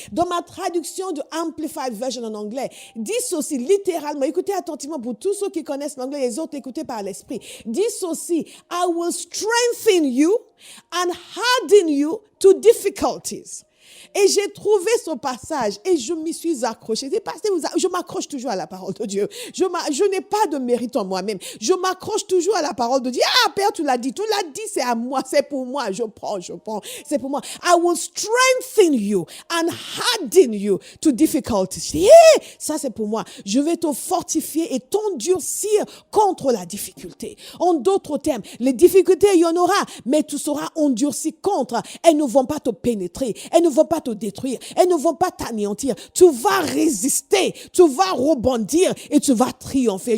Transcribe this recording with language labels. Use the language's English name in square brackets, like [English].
[French] Dans ma traduction de Amplified Version en anglais, dit ceci littéralement, écoutez attentivement pour tous ceux qui connaissent l'anglais, les autres écoutez par l'esprit, dit ceci, [English] I will strengthen you and harden you to difficulties. [French] Et j'ai trouvé ce passage et je m'y suis accrochée. Je m'accroche toujours à la parole de Dieu. Je n'ai pas de mérite en moi-même. Je m'accroche toujours à la parole de Dieu. Ah, Père, tu l'as dit, c'est à moi, c'est pour moi. Je prends, c'est pour moi. [English] I will strengthen you and harden you to difficulties. [French] Yeah, ça, c'est pour moi. Je vais te fortifier et t'endurcir contre la difficulté. En d'autres termes, les difficultés, il y en aura, mais tu seras endurci contre. Elles ne vont pas te pénétrer. Elles ne vont pas te détruire. Elles ne vont pas t'anéantir. Tu vas résister. Tu vas rebondir et tu vas triompher.